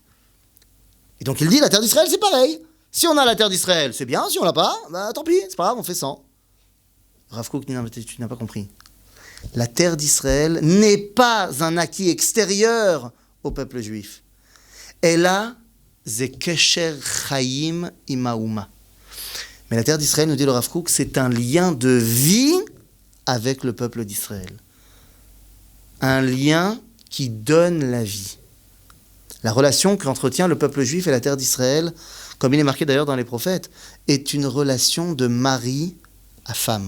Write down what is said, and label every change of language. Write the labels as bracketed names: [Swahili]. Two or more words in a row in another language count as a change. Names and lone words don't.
[French] Et donc il dit, la terre d'Israël, c'est pareil. Si on a la terre d'Israël, c'est bien. Si on l'a pas, bah tant pis, c'est pas grave, on fait sans. Rav Kook, non, tu n'as pas compris. La terre d'Israël n'est pas un acquis extérieur au peuple juif. [Hebrew] אלא זה קשר חיים עם האומה. [French] Mais la terre d'Israël, nous dit le Rav Kook, c'est un lien de vie avec le peuple d'Israël. Un lien qui donne la vie. La relation qu'entretient le peuple juif et la terre d'Israël, comme il est marqué d'ailleurs dans les prophètes, est une relation de mari à femme.